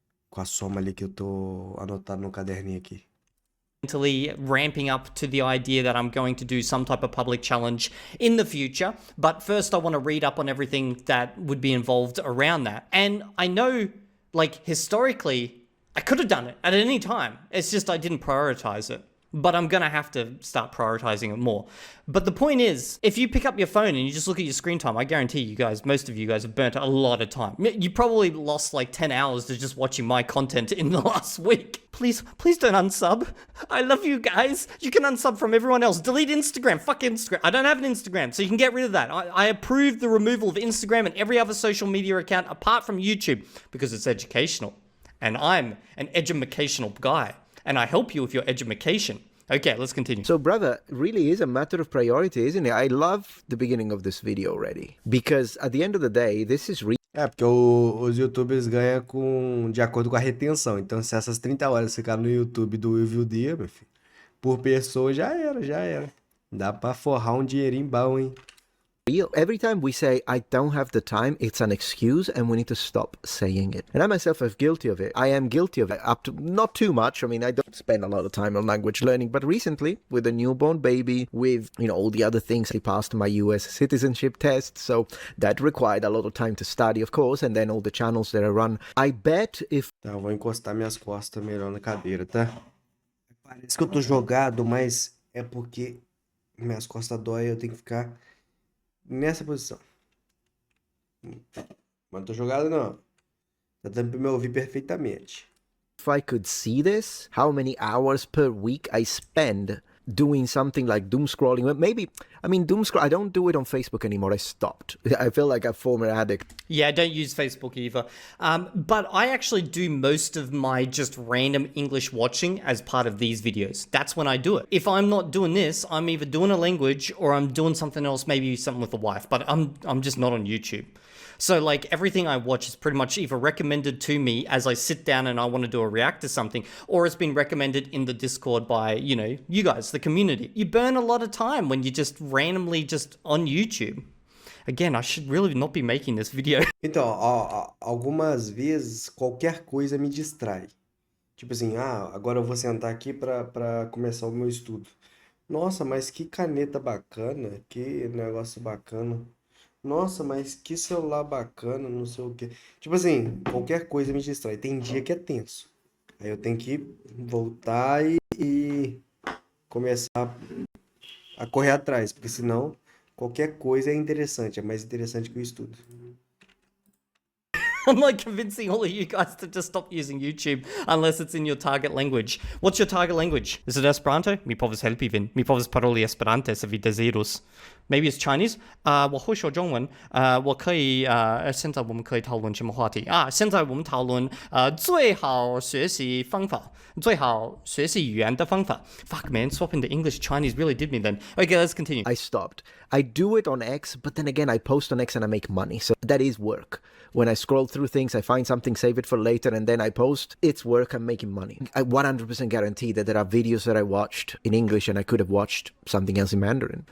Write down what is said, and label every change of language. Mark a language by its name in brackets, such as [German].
[Portuguese] Com a soma ali que eu tô anotando no caderninho aqui. [English] mentally ramping up to the idea that I'm going to do some type of public challenge in the future. But first I want to read up on everything that would be involved around that. And I know, like, historically, I could have done it at any time. It's just I didn't prioritize it. But I'm going to have to start prioritizing it more. But the point is, if you pick up your phone and you just look at your screen time, I guarantee you guys, most of you guys have burnt a lot of time. You probably lost like 10 hours to just watching my content in the last week. Please don't unsub. I love you guys. You can unsub from everyone else. Delete Instagram. Fuck Instagram. I don't have an Instagram, so you can get rid of that. I approve the removal of Instagram and every other social media account apart from YouTube because it's educational. And I'm an edumacational guy. And I help you with your education. Okay, let's continue. So, brother, really is a matter of priority, isn't it? I love the beginning of this video already. Because at the end of the day, this is [Portuguese] Porque os youtubers ganham de acordo com a retenção. Então, se essas 30 horas ficar no YouTube do Will Dia, meu filho, por pessoa já era. Dá pra forrar um dinheirinho bom, hein? [English] real. Every time we say, I don't have the time, it's an excuse and we need to stop saying it. And I myself am guilty of it. I am guilty of it up to not too much. I mean, I don't spend a lot of time on language learning, but recently with a newborn baby, with, all the other things, I passed my US citizenship test. So that required a lot of time to study, of course, and then all the channels that I run. I bet if... [Portuguese] Tá, eu vou encostar minhas costas melhor na cadeira, tá? Parece que eu tô jogado, mas é porque minhas costas dói e eu tenho que ficar nessa posição. Mas não tô jogado, não. Tá dando pra me ouvir perfeitamente. [English] If I could see this, how many hours per week I spend doing something like doom scrolling. Maybe, doom scroll, I don't do it on Facebook anymore. I stopped. I feel like a former addict. Yeah, I don't use Facebook either. But I actually do most of my just random English watching as part of these videos. That's when I do it. If I'm not doing this, I'm either doing a language or I'm doing something else, maybe something with a wife, but I'm just not on YouTube. So like everything I watch is pretty much either recommended to me as I sit down and I want to do a react to something, or it's been recommended in the Discord by, you guys, the community. You burn a lot of time when you're just randomly just on YouTube. Again, I should really not be making this video. [Portuguese] Então, algumas vezes qualquer coisa me distrai. Tipo assim, agora eu vou sentar aqui pra começar o meu estudo. Nossa, mas que caneta bacana, que negócio bacana. Nossa, mas que celular bacana, não sei o quê. Tipo assim, qualquer coisa me distrai. Tem dia que é tenso. Aí eu tenho que voltar e começar a correr atrás, porque senão qualquer coisa é interessante, é mais interessante que o estudo. [English] I'm like convincing all of you guys to just stop using YouTube unless it's in your target language. What's your target language? Is it Esperanto? [Esperanto] Mi povas helpi vin. Mi povas paroli Esperante se vi dezirus. [English] Maybe it's Chinese. [Chinese] 我会说中文。我可以现在我们可以讨论什么话题？现在我们讨论最好学习方法，最好学习语言的方法。 [English] Fuck man, swapping to English Chinese really did me then. Okay, let's continue. I stopped. I do it on X, but then again, I post on X and I make money. So that is work. When I scroll through things, I find something, save it for later, and then I post. It's work, I'm making money. I 100% guarantee that there are videos that I watched in English and I could have watched something else in Mandarin.